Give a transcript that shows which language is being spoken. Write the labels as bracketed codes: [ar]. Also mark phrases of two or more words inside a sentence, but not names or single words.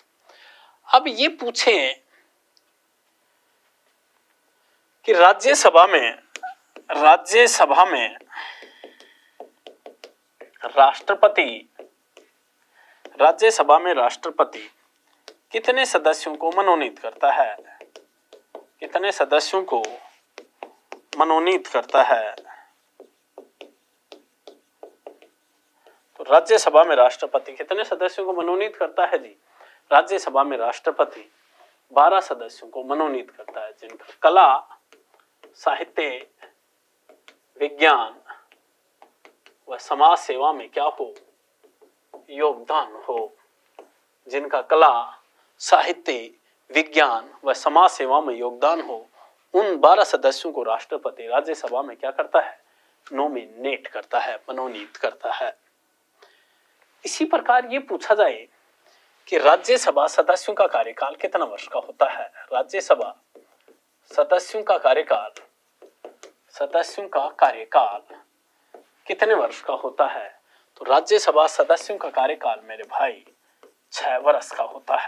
[hi] अब ये पूछें कि राज्यसभा में राष्ट्रपति कितने सदस्यों को मनोनीत करता है, कितने सदस्यों को मनोनीत करता है। तो राज्यसभा में राष्ट्रपति कितने सदस्यों को मनोनीत करता है जी, राज्यसभा में राष्ट्रपति 12 सदस्यों को मनोनीत करता है, जिनका कला, साहित्य, विज्ञान व समाज सेवा में क्या हो, योगदान हो। जिनका कला, साहित्य, विज्ञान व समाज सेवा में योगदान हो, उन 12 सदस्यों को राष्ट्रपति राज्यसभा में क्या करता है, नॉमिनेट करता है, मनोनीत करता है। इसी प्रकार ये पूछा जाए कि राज्यसभा सदस्यों का कार्यकाल कितना वर्ष का होता है। राज्यसभा सदस्यों का कार्यकाल कितने वर्ष का होता है, तो राज्यसभा सदस्यों का कार्यकाल मेरे भाई 6 वर्ष का होता है।